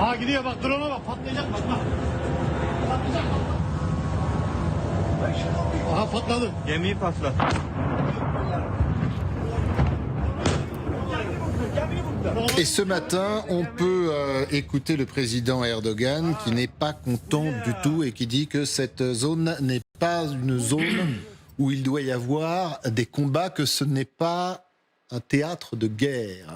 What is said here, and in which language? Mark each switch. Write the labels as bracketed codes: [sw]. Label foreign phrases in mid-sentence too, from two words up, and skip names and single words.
[tr] Geliyor bak, drone'a bak, patlayacak bak bak. Patlayacak bak. Aha patladı. Gemiyi patlat. [fr] Et ce matin, on peut écouter le président Erdogan qui n'est pas content du tout et qui dit que cette zone n'est pas une zone où il doit y avoir des combats, que ce n'est pas un théâtre de guerre.